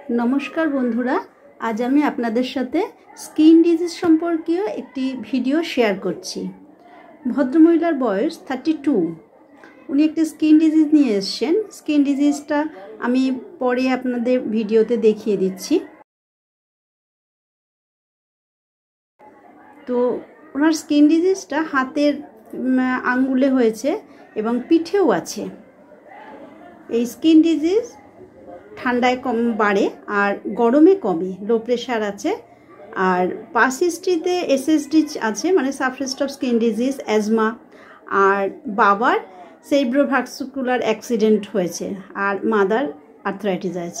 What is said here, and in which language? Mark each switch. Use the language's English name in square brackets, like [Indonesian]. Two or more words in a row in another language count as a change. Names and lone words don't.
[Bangla] নমস্কার বন্ধুরা আজ আমি আপনাদের সাথে [English] skin disease [Bangla] সম্পর্কীয় একটি ভিডিও শেয়ার করছি। ভদ্রমহিলার বয়স 32। উনি একটি [English] skin disease [Bangla] নিয়ে এসেছেন। [English] skin diseaseটা [Bangla] আমি পরে আপনাদের ভিডিওতে দেখিয়ে দিচ্ছি। তো ওনার [English] skin diseaseটা [Bangla] হাতের আঙুলে হয়েছে এবং পিঠেও আছে। এই [English] skin disease [Bangla] ঠান্ডায় কম বাড়ে আর গরমে কমে। [English] low pressure [Bangla] আছে আর [English] past historyতে [Bangla] এসএসডি আছে, মানে [English] subset of skin disease, [Bangla] অ্যাজমা, আর বাবার [English] cerebrovascular accident [Bangla] হয়েছে আর [English] mother arthritis [Bangla] আছে।